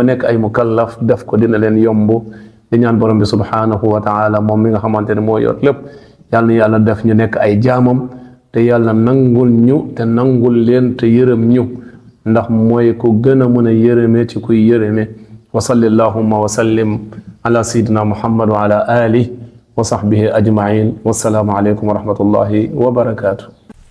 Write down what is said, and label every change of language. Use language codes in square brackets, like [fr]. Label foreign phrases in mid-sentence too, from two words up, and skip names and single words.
[wo] nekk ay mukallaf def ko dina leen yomb di ñaan borom bi [ar] سبحانه وتعالى [wo] moom mi nga xamante ne moo yor lépp yàlla na yàlla def ñu nekk ay jaamam te yàlla nangul ñu te nangul leen te yërëm ñu ndax mooy ku gën a mën a yërëme ci kuy yërëme [ar] وصل اللهم وسلم على سيدنا محمد وعلى آله وصحبه أجمعين والسلام عليكم ورحمة الله وبركاته